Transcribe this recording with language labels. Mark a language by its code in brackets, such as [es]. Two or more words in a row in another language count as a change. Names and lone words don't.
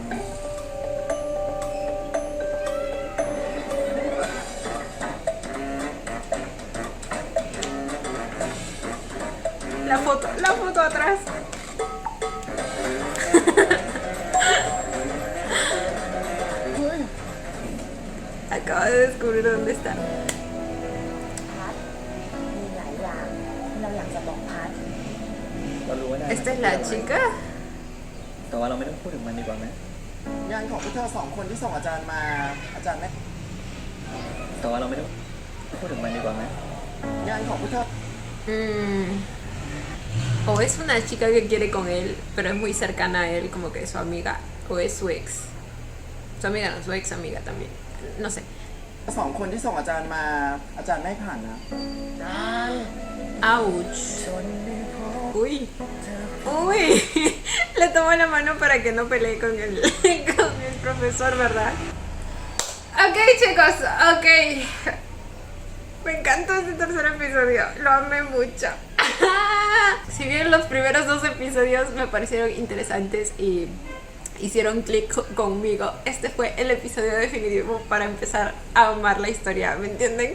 [es] La foto atrás. Acabo de descubrir dónde está. [th] พัดมีหลายอย่างที่เราอยากจะบอกพัด เรารู้ว่าได้ [es] ¿Esta es la chica? [th] แต่ว่าเราไม่ต้องพูดถึงมันดีกว่าไหม งานของพวกเธอสองคนที่ส่งอาจารย์มา อาจารย์ไม่ แต่ว่าเราไม่ต้องพูดถึงมันดีกว่าไหม งานของพวกเธอ [es] O es una chica que quiere con él, pero es muy cercana a él, como que es su amiga, o es su ex. Su amiga no, su ex amiga también. No sé. [th] สองคนที่ส่งอาจารย์มา อาจารย์ไม่ผ่านนะ [es] Ouch. Uy. Uy. Le tomó la mano para que no pelee con con el profesor, ¿verdad? Ok, chicos, ok. Me encantó este tercer episodio, lo amé mucho. Si bien los primeros 2 episodios me parecieron interesantes y hicieron clic conmigo, este fue el episodio definitivo para empezar a amar la historia, ¿me entienden?